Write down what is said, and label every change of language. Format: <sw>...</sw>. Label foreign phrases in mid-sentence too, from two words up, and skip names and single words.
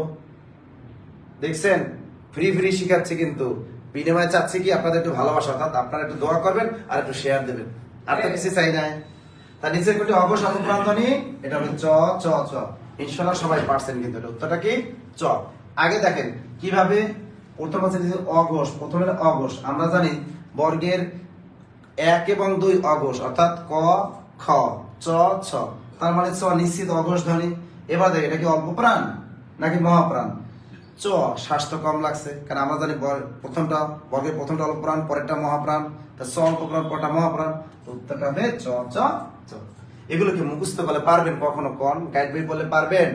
<bn>দেখছেন ফ্রি শিখাচ্ছে, কিন্তু বিনিময়ে চাচ্ছি কি আপনাদের একটু ভালোবাসা, অর্থাৎ আপনারা একটু দোয়া করবেন আর একটু শেয়ার দেবেন, আর তো কিছু চাই না। তার নিচের কোনটি অঘোষ অল্প প্রাণ ধ্বনি, এটা হবে চ চ চ। ইনশাআল্লাহ সবাই পারছেন কিন্তু এটা উত্তরটা কি চ। আগে দেখেন কিভাবে প্রথম আছে অঘোষ। প্রথমে অঘোষ আমরা জানি বর্গের 1 এবং 2 অঘোষ, অর্থাৎ ক খ চ ছ, তার মানে চ নিশ্চিত অঘোষ ধ্বনি। এবার দেখ এটা কি অল্প প্রাণ নাকি মহাপ্রাণ। চ স্বাস্থ্য কম লাগছে, কারণ আমরা জানি প্রথমটা বর্গের প্রথমটা অল্প প্রাণ, পরেরটা মহাপ্রাণ, তা চ অল্প প্রাণ, পরটা মহাপ্রাণ, উত্তরটা হবে চ চ চ। এগুলোকে মুখস্থ করলে পারবেন কখনো, কোন গাইড বই বললে পারবেন?</bn>